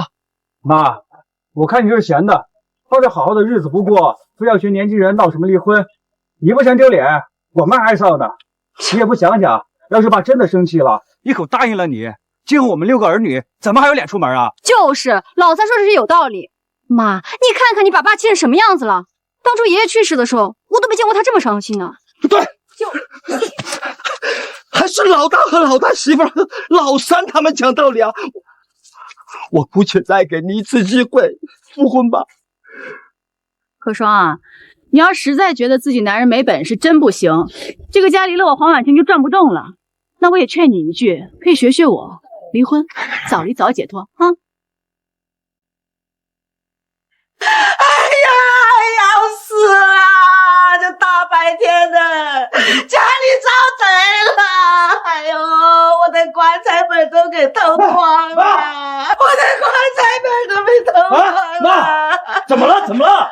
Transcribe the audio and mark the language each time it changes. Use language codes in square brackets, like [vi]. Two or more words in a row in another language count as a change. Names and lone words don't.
[zh] 媽，我看你是閒的，抱着好好的日子不過，非要學年輕人鬧什麼離婚，你不嫌丟臉，我們還臊呢。你也不想想，要是爸真的生氣了，一口答應了你，今後我們6個兒女怎麼還有臉出門啊？就是，老三說的是有道理。媽，你看看你把爸氣成什麼樣子了？當初爺爺去世的時候，我都沒見過他這麼傷心呢。對，還是老大和老大媳婦和老三他們講道理啊！我姑且再給你一次機會，復婚吧。可雙啊，你要實在覺得自己男人沒本事，真不行。這個家離了我黃婉晴就轉不動了。那我也勸你一句，可以學學我，離婚，早離早解脫啊。要死了！這大白天的，家裡遭賊了！哎呦，我的棺材本都給偷光了！我的棺材本都被偷光了！媽，怎麼了？怎麼了？